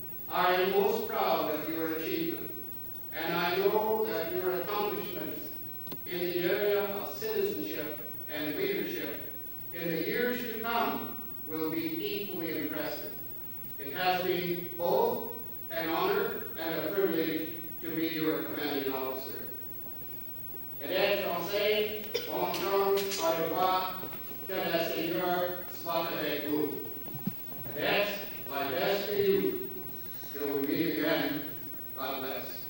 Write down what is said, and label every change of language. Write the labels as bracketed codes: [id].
[en] I am most proud of your achievement, and I know that your accomplishments in the area of citizenship and leadership in the years to come will be equally impressive. It has been both an honor and a privilege to be your commanding officer. [fr] Cadets français, bonjour, au revoir, que le Seigneur soit avec vous. [en] Cadets, my best to you. Till we meet again, God bless.